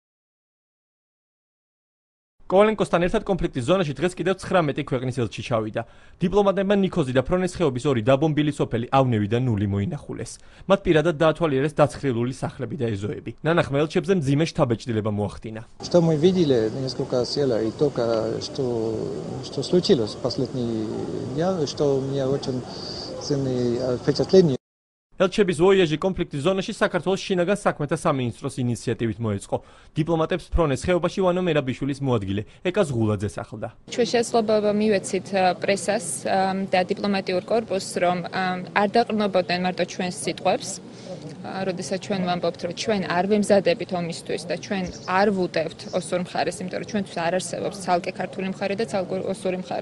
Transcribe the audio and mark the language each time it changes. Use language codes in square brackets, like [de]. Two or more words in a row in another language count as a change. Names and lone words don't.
[ka] კოვალენკოსთან ერთად კონფლიქტის ზონაში დღეს კიდევ 19 ქვეყნის ელჩი ჩავიდა. დიპლომატებმა ნიქოზი და ფრონეს ხეობის ორი დაბომბილი სოფელი ავნევი და ნული მოინახულეს. მათ პირადად დაათვალიერეს დაცხრილული სახლები და ეზოები. ნანახმა ელჩებზე მძიმე შთაბეჭდილება მოახდინა. [ru] Что мы видели несколько села и только что случилось в последние дни, что у меня очень сильные впечатления. [ka] ელჩების ვოიაჟი კონფლიქტის ზონაში საქართველოს შინაგან საქმეთა სამინისტროს ინიციატივით მოეწყო. დიპლომატებს ფრონეს ხეობაში ვანო მერაბიშვილის მოადგილე ეკა ზღულაძეს ახლდა. ჩვენ შესაძლოა მივეცით პრესას და დიპლომატიურ კორპუსს, რომ არ დაყრდნობოდნენ მარტო ჩვენს სიტყვებს, როდესაც ჩვენ ვამბობთ, რომ ჩვენ არ ვემზადებით ომისთვის და ჩვენ არ ვუტევთ ოსურ მხარეს, იმიტომ რომ ჩვენთვის არ არსებობს ცალკე ქართული მხარე და ცალკე ოსური მხარე.